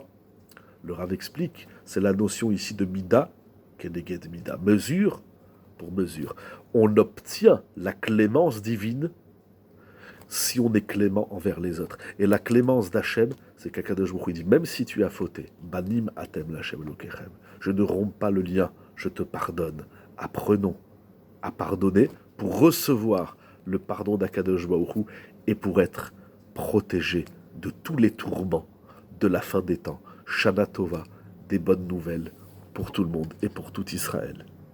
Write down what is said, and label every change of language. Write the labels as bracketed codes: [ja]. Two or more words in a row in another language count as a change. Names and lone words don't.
[fr] Le Rav explique, c'est la notion ici de [he] מידה, כנגד מידה, [fr] mesure pour mesure. On obtient la clémence divine si on est clément envers les autres. Et la clémence d'Hachem, c'est qu'Akadosh Baruch Hu dit, même si tu as fauté, [he] בנים אתם לה' אלוקיכם, [fr] je ne romps pas le lien, je te pardonne. Apprenons à pardonner pour recevoir le pardon d'Akadosh Baruch Hu et pour être protégé de tous les tourments de la fin des temps. [he] שנה טובה, [fr] des bonnes nouvelles pour tout le monde et pour tout Israël.